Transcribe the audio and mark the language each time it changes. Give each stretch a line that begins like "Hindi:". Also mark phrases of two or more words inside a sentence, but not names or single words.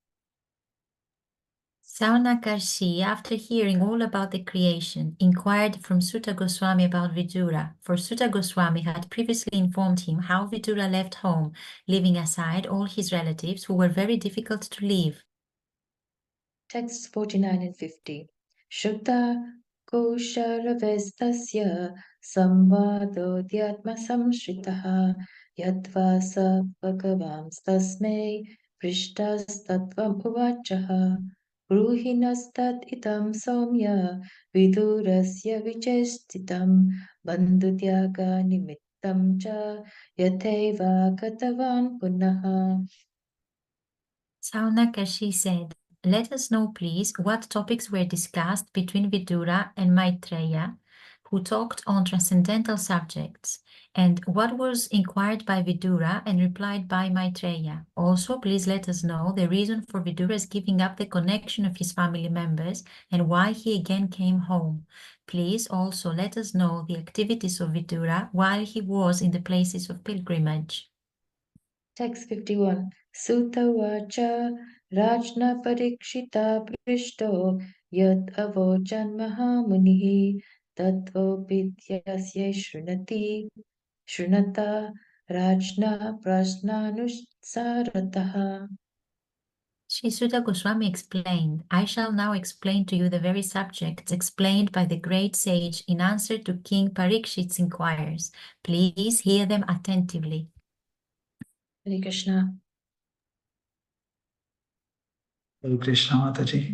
English: Saunakarshi, after hearing all about the creation, inquired from Sutta Goswami about Vidura, for Sutta Goswami had previously informed him how Vidura left home, leaving aside all his relatives who were very difficult to leave. Texts 49 and 50.
Sanskrit: शुक्त कोषारवेस्तस्य संवादो ध्यात्म संश्रितः यत्वा स भगवांस्तस्मै पृष्टस्तत्वम् उवाचह ब्रूहिनस्तत् इतम् सौम्य विदुरस्य विचेष्टितम् बन्धुत्याग निमित्तम् च यथैव कतवान् पुनः.
English: Saunakashi said, "Let us know, please, what topics were discussed between Vidura and Maitreya, who talked on transcendental subjects, and what was inquired by Vidura and replied by Maitreya. Also, please let us know the reason for Vidura's giving up the connection of his family members and why he again came home. Please also let us know the activities of Vidura while he was in the places of pilgrimage." Text 51.
Sanskrit: सुत्त वाच राज्ञा परीक्षिता पृष्टो यद् अवोचन् महामुनिः तत्त्व विद्यस्य शृणुता राज्ञा प्रश्नानुसारतः.
English: Sri Sutta Goswami explained, "I shall now explain to you the very subjects explained by the great sage in answer to King Parikshit's inquiries. Please hear them attentively." Hare Krishna. Hare Krishna Mataji.